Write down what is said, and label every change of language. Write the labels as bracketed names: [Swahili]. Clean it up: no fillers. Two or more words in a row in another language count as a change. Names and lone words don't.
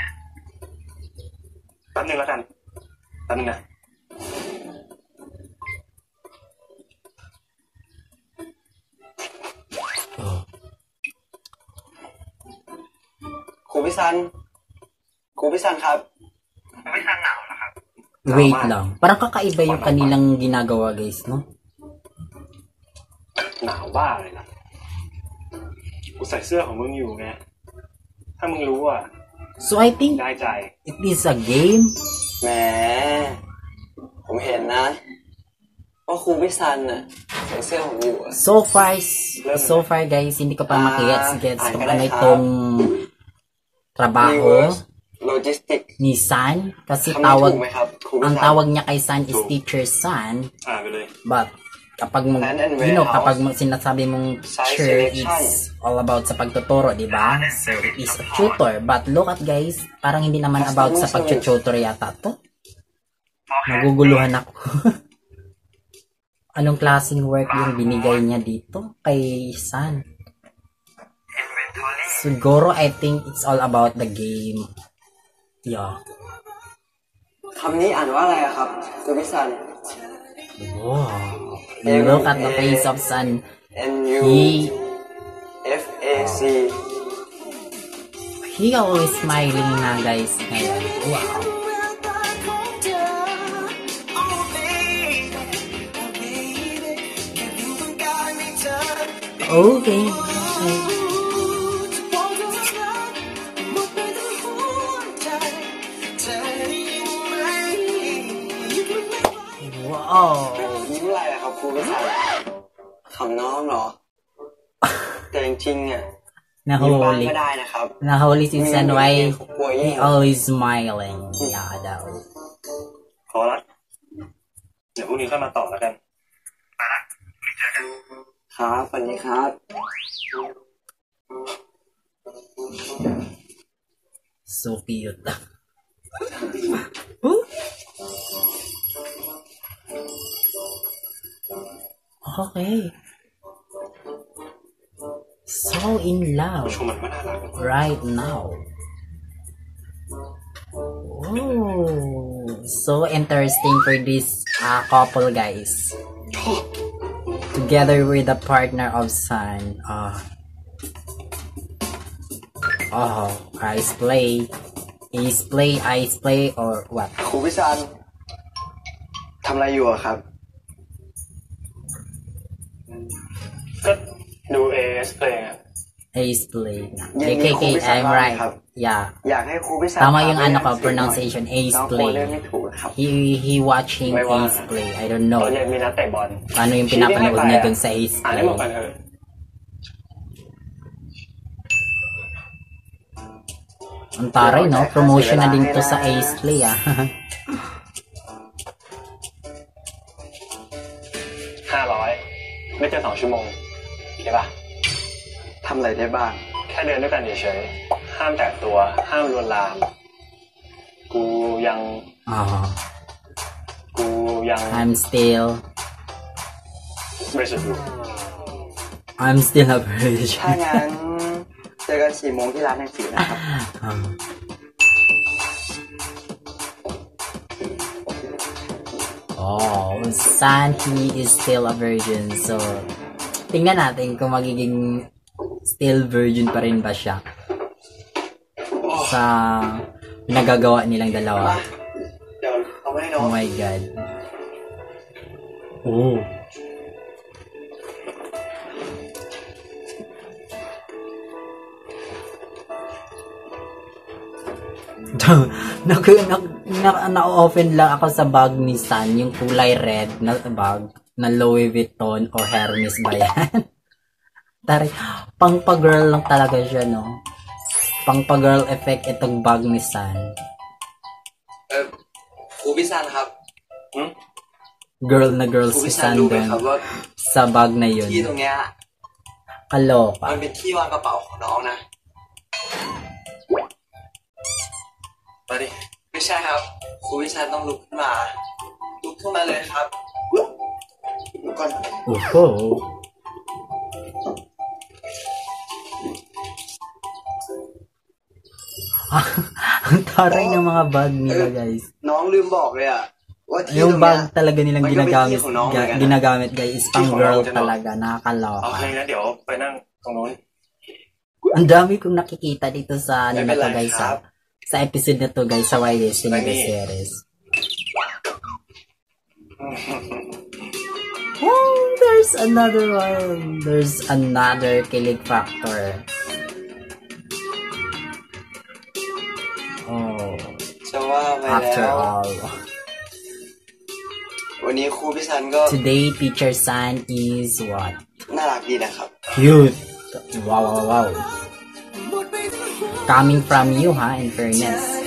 [Thai] แป๊บนึงแล้วกันแป๊บนึงนะ ครูพิธันครับ ไม่ทันหนาวเหรอครับ [Filipino] Wait lang. Parang kakaiba yung kanilang ginagawa, guys, no? [Thai] หนาวบ้าเลยนะกูใส่เสื้อของมึงอยู่ไง ถ้ามึงรู้อ่ะ [English] So, I think [Thai] ได้ใจ [English] it is a game. [Thai] แหม ผมเห็นนะว่าครูพิธันน่ะใส่เสื้อผมอยู่อะ [English] So far, guys, [Filipino] hindi ko pa makigets kung ano itong trabaho Logistic ni San. Kasi [Thai] คำนี้ถูกไหมครับ ครูพิ [Filipino] ang [Thai] ธัน [Filipino] tawag niya kay San is Teacher San. [Thai] อ่านไปเลย [Filipino] But kapag kapag sinasabi mong teacher, [English] it's all about [Filipino] sa pagtuturo, di ba? [English] So, it is a tutor. But look at guys, [Filipino] parang hindi naman about sa pag-tutor yata to. Naguguluhan ako. Anong klaseng work yung binigay niya dito kay San? Siguro, [English] I think it's all about the game. Yeah. [Thai] คำนี้อ่านว่าอะไรอะครับคุณพิสัน [English] Wow. Look at the face of San. N-U-F-A-C. He always smiling na guys. Ngayon. Wow. Okay. Wow. [Thai] ยิ้มอะไรอะครับครูพิสันขำน้องเหรอ แต่จริงๆอ่ะยิ้มบ้างก็ได้นะครับ [Filipino] Nahuli si [English] San why he always smiling. Yeah, [Filipino] daw. [Thai] พอละเดี๋ยวพรุ่งนี้ค่อยมาต่อแล้วกัน ครับสวัสดีครับ [English] So cute. Okay. So in love right now. Oh, so interesting for this couple guys. Together with the partner of San. Ice play or what? [Thai] ครูพิสันทำอะไรอยู่อะครับ ก็ดู AS Play อ่ะ [English] Ace play. KKK, I'm right. Yeah. [Thai] อยากให้ครูพิสัน [Filipino] Tama yung ano ko, pronunciation, Ace play. [Thai] ไม่ถูกครับ [English] He watching Ace play. I don't [Thai] ต [English] know. [Thai] อนเย็นมีนัดเตะบอล [Filipino] Ano yung pinapanood niya dun sa Ace [Thai] อ่านให้ [Filipino] play. [Thai] หมดกันเถอะ [Filipino] Ang taray, no? Promotion na din to sa Ace play, ah. [Thai] 500 ไม่เกิน2 ชั่วโมงโอเคป่ะ ทำอะไรได้บ้าง แค่เดินด้วยกันเฉยๆห้ามแตะตัวห้ามลวนลามกูยัง [English] I'm still [Thai] บริสุทธิ์อยู่ [English] I'm still a virgin. [Thai] ถ้างั้นเจอกัน4 โมงที่ร้านหนังสือนะครับ [English] Oh, San, he is still a virgin. So, [Filipino] tingnan natin kung magiging [English] still virgin [Filipino] pa rin ba siya sa nagagawa nilang dalawa. [Thai] เดี๋ยวเอาไว้ให้น้อง [English] Oh my god. Oh. [Filipino] Na-open lang ako sa bag ni San, yung kulay red na bag na Louis Vuitton o Hermes ba yan? Tari, pang pa-girl lang talaga siya, no? Pang pa-girl effect itong bag ni San. [Thai] ครูพิสันครับ [Filipino] Girl na girl [Thai] ครู [Filipino] si [Thai] พิสัน San รู้ไหม [Filipino] dun [Thai] ครับว่า [Filipino] sa bag na yun. [Thai] ที่ตรงเนี้ย [Filipino] Kaloka. [Thai] มันเป็นที่วางกระเป๋าของน้องนะ มาดิ ไม่ใช่ครับครูพิสันต้องลุกขึ้นมาเลยครับลุกก่อน [Filipino] Oho. Ang taray ng mga bag nila, guys. [Thai] น้องลืมบอกเลยอะว่าที่ตรง [Filipino] Yung [Thai] เนี้ย [Filipino] bag talaga nilang May gamit ginagamit, yung nong, ganun. ginagamit guys, is pang girl Yung nong, talaga, [Thai] โอ [Filipino] nakakaloka. [Thai] เคงั้นเดี๋ยวไปนั่งตรงนู้น [Filipino] Ang dami kong nakikita dito sa ano na to May guys, life, sa episode na to guys, sa Why Destiny the series. [English] Oh, there's another one. There's another kilig factor. Oh, [Thai] จะว่าไป [English] after [Thai] แล้ว [English] all. [Thai] วันนี้ครูพิสันก็ [English] Today, Teacher San is what? [Thai] น่ารักดีนะครับ [English] Cute. Wow, wow, wow. Coming from you, ha, in fairness.